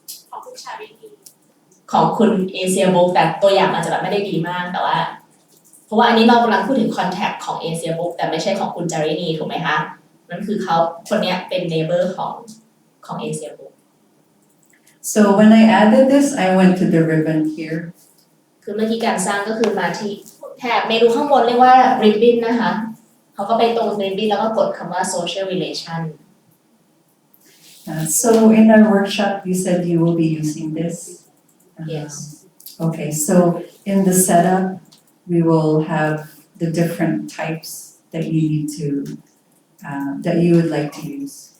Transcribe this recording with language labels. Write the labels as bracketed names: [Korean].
[Thai] ของคุณชารินี ของคุณเอเชียบุ๊กแต่ตัวอย่างอาจจะแบบไม่ได้ดีมากแต่ว่าเพราะว่าอันนี้เรากำลังพูดถึงคอนแทคของเอเชียบุ๊กแต่ไม่ใช่ของคุณจารินีถูกไหมคะนั่นคือเขาคนเนี้ยเป็นเนเบอร์ของเอเชียบุ๊ก [English] So when I added this, I went to the ribbon here. [Thai] คือเมื่อกี้การสร้างก็คือมาที่แถบเมนูข้างบนเรียกว่า ribbon นะคะเขาก็ไปตรง ribbon แล้วก็กดคำว่า social relation [English] So in our workshop, you said you will be using this. Yes. Okay, so in the setup, we will have the different types that you need to, that you would like to use.